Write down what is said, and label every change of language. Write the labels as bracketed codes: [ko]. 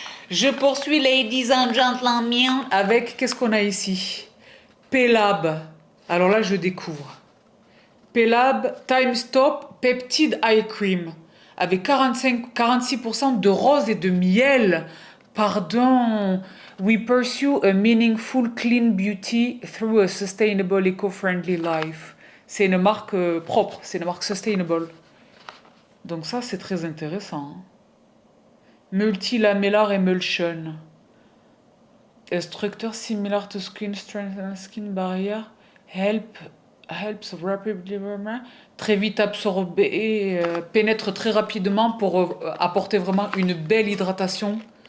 [fr] Je poursuis, ladies and gentlemen, avec, qu'est-ce qu'on a ici? Pelab. Alors là, je découvre. Pelab Time Stop Peptide Eye Cream avec 46% de rose et de miel. Pardon. [en] We pursue a meaningful clean beauty through a sustainable eco-friendly life. [fr] C'est une marque propre, c'est une marque sustainable. Donc ça, c'est très intéressant. [en] Multilamellar Emulsion. A structure similar to skin strength and skin barrier helps rapidly [fr] très vite absorber, pénètre très rapidement pour apporter vraiment une belle hydratation.